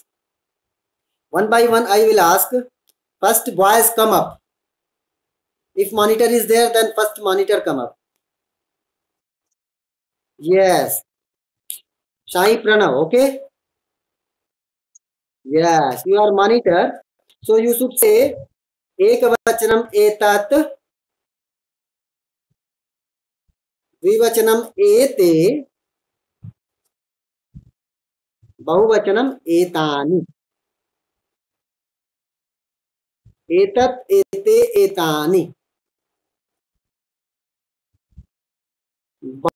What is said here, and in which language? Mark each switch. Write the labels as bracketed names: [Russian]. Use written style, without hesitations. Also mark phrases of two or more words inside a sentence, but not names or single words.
[English] One by one I will ask. First boys come up. If monitor is there, then first monitor come up. Yes. Sai Pranav, okay? Yes, you are monitor. So you should say [Sanskrit] एकवचनम् एतत्, द्विवचनम् एते, बहुवचनम् एतानि. एतत्, एते, एतानि.